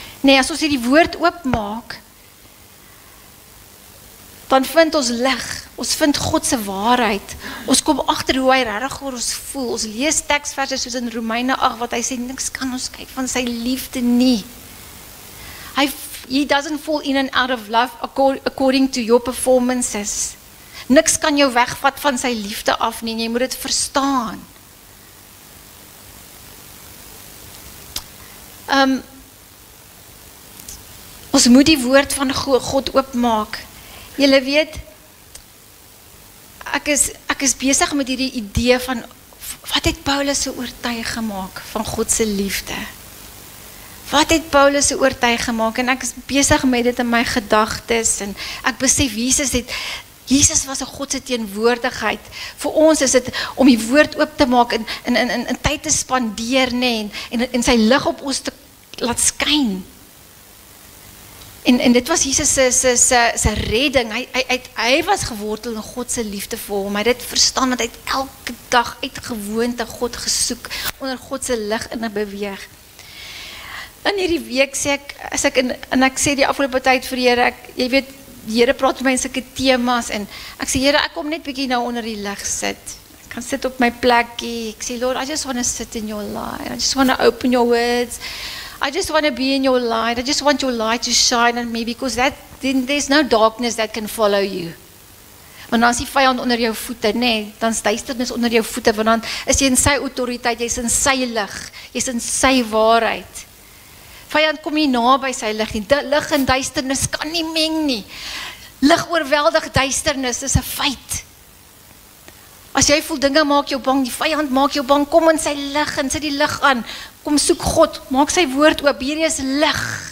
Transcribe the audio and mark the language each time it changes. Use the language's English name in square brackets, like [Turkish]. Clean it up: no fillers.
[Afrikaans] Nee, as ons hierdie woord oopmaak, dan vind ons lig, ons vind God se waarheid, ons kom agter hoe hy regtig oor ons voel, ons lees teksverse soos in Romeine 8, wat hy sê, niks kan ons kyk van sy liefde nie. [English] He doesn't fall in and out of love according to your performances. [Afrikaans] Niks kan jou wegvat van sy liefde af nie, jy moet dit verstaan. Ons moet die woord van God oopmaak. Julle weet, ek is besig met hierdie idee van, wat het Paulus so oortuig gemaak van God se liefde? Wat het Paulus so oortuig gemaak? En ek is besig met dit in my gedagtes, en ek besef, Jesus was 'n God se teenwoordigheid. Vir ons is dit om die woord oop te maak en tyd te spandeer, nee, en sy lig op ons te laat skyn. En dit was Jesus se redding. Hy was gewortel in God se liefde vir hom. Hy het dit verstaan, want hy het elke dag uit gewoonte God gesoek, onder God se lig in 'n beweeg. In hierdie week sê ek sê die afgelope tyd vir Here, jy weet, die Here praat met my in sulke temas en ek sê Here, ek kom net bietjie nou onder die lig sit. Ek kan sit op my plekkie. Ek sê [English] Lord, I just want to sit in your light. I just want to open your words. I just want to be in your light. I just want your light to shine on me because then there's no darkness that can follow you. [Afrikaans] Want dan is die vyand onder jou voete, nee, dan is duisternis onder jou voete, want dan is jy in sy autoriteit, jy is in sy lig, jy is in sy waarheid. Vyand kom nie naby sy lig nie, lig en duisternis kan nie meng nie. Lig oorweldig duisternis, is 'n feit. As jy voel dinge maak jou bang, die vyand maak jou bang, kom in sy lig en sit die lig aan, kom soek God, maak sy woord oop, hierdie is lig.